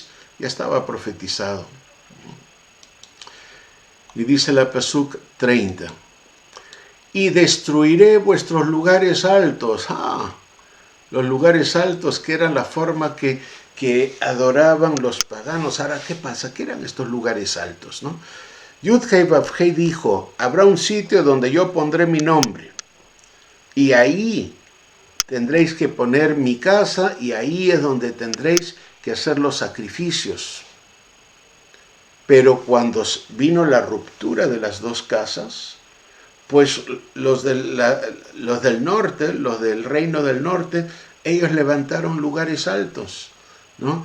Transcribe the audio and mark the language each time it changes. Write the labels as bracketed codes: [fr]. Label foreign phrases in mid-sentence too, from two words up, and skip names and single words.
[es] Ya estaba profetizado. Y dice la Pasuk 30. Y destruiré vuestros lugares altos. Los lugares altos, que eran la forma que adoraban los paganos. Ahora, ¿qué pasa? ¿Qué eran estos lugares altos, no? Yud-Hei Vav-Hei dijo, habrá un sitio donde yo pondré mi nombre. Y ahí tendréis que poner mi casa y ahí es donde tendréis que hacer los sacrificios. Pero cuando vino la ruptura de las dos casas, pues los del norte, los del reino del norte, ellos levantaron lugares altos, ¿no?